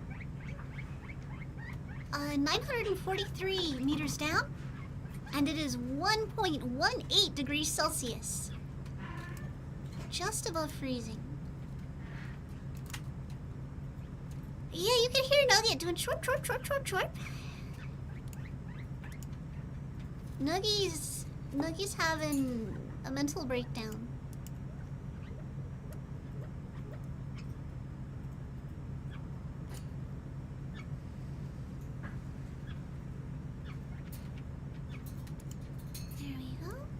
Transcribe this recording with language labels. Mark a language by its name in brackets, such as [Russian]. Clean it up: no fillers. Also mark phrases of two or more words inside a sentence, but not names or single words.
[English] 943 meters down, and it is 1.18 degrees Celsius. Just above freezing. Yeah, you can hear Nugget doing chorp, chorp, chorp, chorp, chorp. Nuggy's having a mental breakdown. There we go.